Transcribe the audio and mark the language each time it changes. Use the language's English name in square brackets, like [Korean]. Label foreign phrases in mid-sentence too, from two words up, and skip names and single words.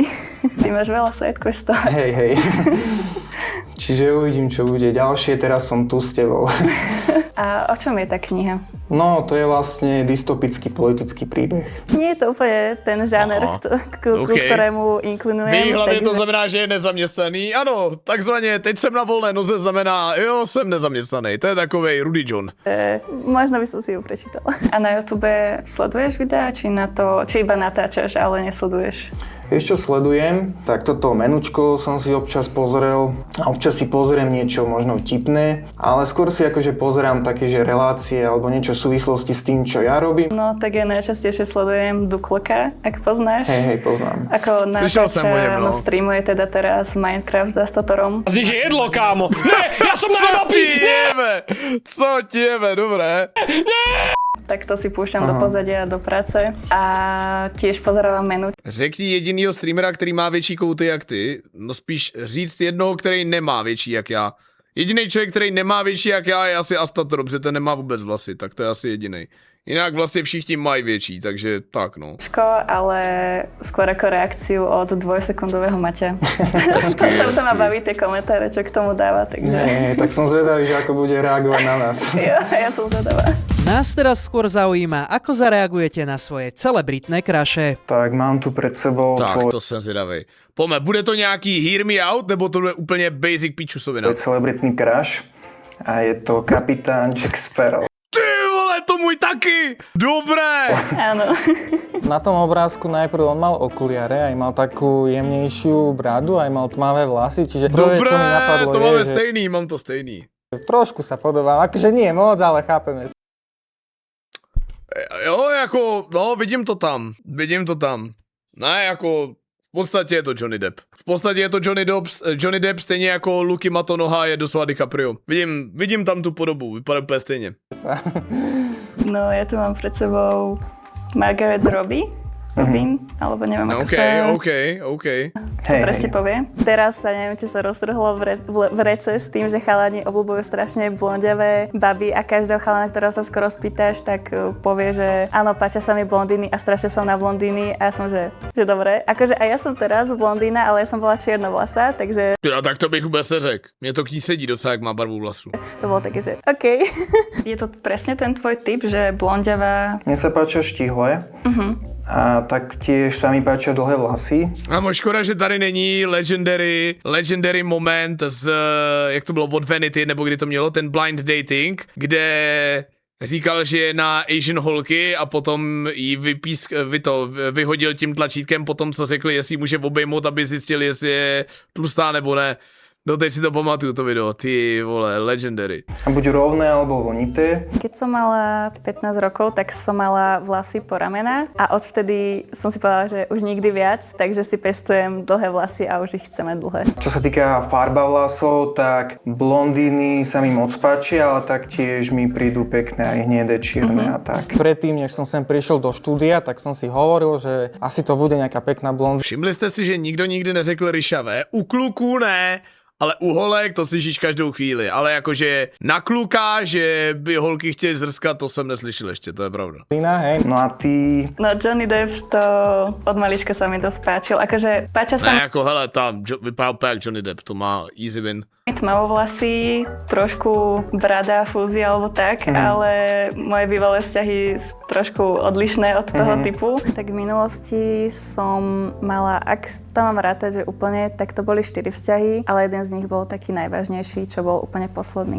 [Slovak] Ty máš veľa sidequestov. Hej. Čiže uvidím, čo bude ďalšie, teraz som tu s tebou. A o čom je tá kniha? No, to je vlastne dystopický politický príbeh. Nie je to úplne ten žáner, ku ktorému inklinujem. [Czech] Vy hlavně to takže- znamená, že je nezaměstnaný. Ano, takzvaně, teď jsem na volné noze znamená, jo, jsem nezaměstnaný. To je takovej Rudy John. [Slovak] Možno by som si ju prečítala. A na YouTube sleduješ videá, či iba natáčaš, ale nesleduješ? Vieš, čo sledujem? Tak toto menučko som si občas pozrel a občas si pozriem niečo možno vtipné, ale skôr si akože pozerám také, že relácie alebo niečo v súvislosti s tým, čo ja robím. No, tak ja najčastejšie sledujem Dukloka, ak poznáš. Hej, poznám. Ako Slyšel som o ňom, no. streamuje teda teraz Minecraft za Statorom. Z nich je jedlo, kámo. Ne, ja som [Czech] Co [Slovak] najlepší. [Czech] ti jeme? Co ti jeme, dobré. [Slovak] Tak to si púšťam do pozadia do práce a tiež pozerávam menu. [Czech] Řekni jedinýho streamera, který má větší kouty jak ty, no spíš říct jednoho, který nemá větší jak já. Jediný člověk, který nemá větší jak já, je asi Astator, protože ten nemá vůbec vlasy, tak to je asi jediný. Jinak vlastně všichni mají větší, takže tak no. [Slovak] Ale skôr ako reakciu od dvojsekundového Maťa. Tam sa ma baví tie komentáre, čo k tomu dáva, takže Nie, tak som zvedavý, že ako bude reagovať na nás. ja som zvedavá. Nás teraz skôr zaujíma, ako zareagujete na svoje celebritné kraše. Tak mám tu pred sebou Tak, tvoj [Czech] to jsem zvědavej. Pome, bude to nějaký [English] Hear Me Out, [Czech] nebo to bude úplně basic pičusovina? [Slovak] celebritný crush a je to kapitán Jack Sparrow. [Czech] Ty vole, to můj taky! [Slovak] Dobré! Áno. Na tom obrázku najprv on mal okuliare, aj mal takú jemnejšiu bradu, aj mal tmavé vlasy, čiže prvé, Dobré, čo mi napadlo [Czech] to máme [Slovak] je, že [Czech] stejný, mám to stejný. [Slovak] trošku sa podobá, akože nie moc, ale chápeme sa. [Czech] Jo, jako, no, vidím to tam. Ne, jako, v podstatě je to Johnny Depp. V podstatě je to Johnny Depp stejně jako Luky Matonoha je doslova DiCaprio. Vidím tam tu podobu, vypadá úplně stejně. [Slovak] No, ja tu mám pred sebou Margaret Robbie. Robin, alebo neviem, ako OK. presne povie. Teraz sa neviem, či sa roztrhlo v rece s tým, že chalani obľúbujú strašne blondiavé baby a každého chalana, ktorého sa skoro spýtaš, tak povie, že áno, páčia sa mi blondíny a strašne som na blondíny a ja som, že dobre. Akože aj ja som teraz blondína, ale ja som bola čiernovlasá, takže [Czech] Ja, tak to bych vůbec neřekl. Mně to k ní sedí docela, jak má barvu vlasu. [Slovak] to bolo také, že OK. Je to presne ten tvoj typ, že blondiavá... Mne sa páčia štihle a taktiež sa mi páčia dlhé vlasy. [Czech] Amo, škoda, že tady není legendary moment z, jak to bylo, od Vanity, nebo kdy to mělo, ten [English] blind dating, [Czech] kde říkal, že je na Asian holky a potom jí vyhodil tím tlačítkem po tom, co řekli, jestli může obejmout, aby zjistil, jestli je tlustá nebo ne. No teď si to pamatuju, to video, ty vole, legendary. [Slovak] A buď rovné alebo vlnité. Keď som mala 15 rokov, tak som mala vlasy po ramenách a odvtedy som si povedala, že už nikdy viac, takže si pestujem dlhé vlasy a už ich chcem mať dlhé. Čo sa týka farba vlasov, tak blondíny sa mi moc páčia, ale taktiež mi prídu pekné aj hnedé, čierne a tak. Predtým, než som sem prišiel do štúdia, tak som si hovoril, že asi to bude nejaká pekná blondína. [Czech] Všimli jste si, že nikdo nikdy neřekl ryšavé? U kluků ne, ale u holek to slyšíš každou chvíli. Ale jakože na kluka, že by holky chtěli zrskat, to jsem neslyšel ještě, to je pravda. [Slovak] Hej. No a ty... No Johnny Depp to od malička sa mi dosť páčil. Akože páčia sa [Czech] Ne, jako hele, tam vypadá úplně jak Johnny Depp, to má [English] easy win. [Slovak] mi tmavovlasy, trošku brada, fúzia alebo tak, ale moje bývalé vzťahy trošku odlišné od toho typu. Tak v minulosti som mala, ak to mám rátať, že úplne, tak to boli 4 vzťahy, ale jeden z nich bol taký najvážnejší, čo bol úplne posledný.